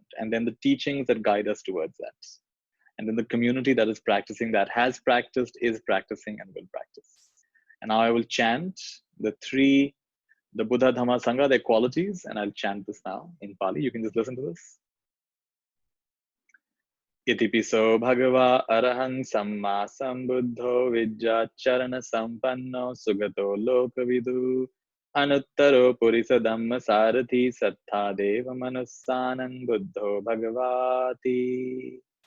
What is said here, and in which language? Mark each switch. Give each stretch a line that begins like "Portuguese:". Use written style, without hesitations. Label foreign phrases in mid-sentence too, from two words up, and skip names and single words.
English: And then the teachings that guide us towards that. And then the community that is practicing, that has practiced, is practicing, and will practice. And now I will chant the Buddha, Dhamma, Sangha, their qualities, and I'll chant this now in Pali. You can just listen to this.
Pali: Itipiso bhagava arahang samma sambuddho vidyacharana sampanno sugato lokavidu anuttaro purisa dhamma sarathi sattha deva manussanang buddho bhagavati